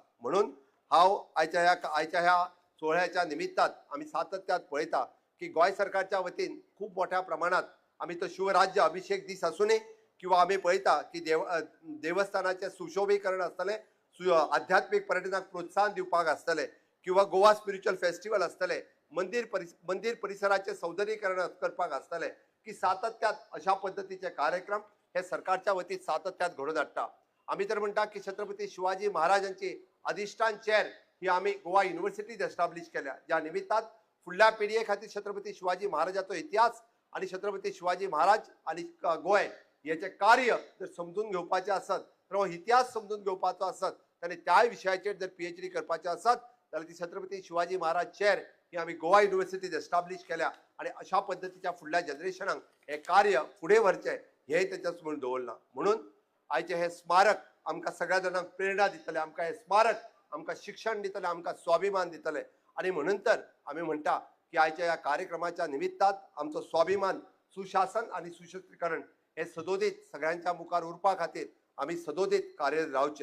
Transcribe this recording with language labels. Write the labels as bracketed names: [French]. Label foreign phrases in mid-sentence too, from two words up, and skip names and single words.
[Konkani] म्हणून हांव आयच्या ह्या सोहळ्याच्या निमित्तान आम्ही सातत्यात पळयता की गोंय सरकारच्या वतीन खूप मोठ्या प्रमाणात आम्ही तो शिवराज्य अभिषेक दीस आसूनी किंवा आम्ही पळयता की देवस्थानाचे सुशोभीकरण आसतले, आध्यात्मिक पर्यटनाक प्रोत्साहन दिवपाक आसतले किंवा गोवा स्पिरिच्युअल फेस्टिवल आसतले, मंदिर परिसराचे सौंदर्यीकरण करपाक आसतले की सातत्यात अशा पद्धतीचे कार्यक्रम हे सरकारच्या वतीन सातत्यात घडोवन हाडटा. आम्ही तर म्हणटा की छत्रपती शिवाजी महाराजांची अधिष्ठान चेअर ही आम्ही गोवा युनिव्हर्सिटीत एस्टॅब्लिश केल्या, ज्या निमित्तान फुडल्या पिढये खातीर छत्रपती शिवाजी महाराजाचो इतिहास आणि छत्रपती शिवाजी महाराज आणि गोंय याचे कार्य जर समजून घेवपाचे आसत तर हो इतिहास समजून घेवपाचो आसत आनी त्या विशयाचेर जर PhD करपाचे आसत जाल्यार ती छत्रपती शिवाजी महाराज चेअर ही आम्ही गोवा युनिव्हर्सिटीत एस्टॅब्लिश केल्या आणि अशा पद्धतीच्या फुडल्या जनरेशनाक हे कार्य फुडें व्हरचें हे तेचेच म्हूण दवरला. म्हणून आयचे हे स्मारक आमकां सगळ्या जाणांक प्रेरणा दितले, आमकां हे स्मारक आमकां शिक्षण दितले, आमकां स्वाभिमान दितले आणि म्हणून तर आम्ही म्हणटा की आयच्या ह्या कार्यक्रमाच्या निमित्तान आमचो स्वाभिमान सुशासन आणि सुशस्त्रीकरण हे सदोदीत सगळ्यांच्या मुखार उरपा खातीर आम्ही सदोदीत कार्यरत रावचे.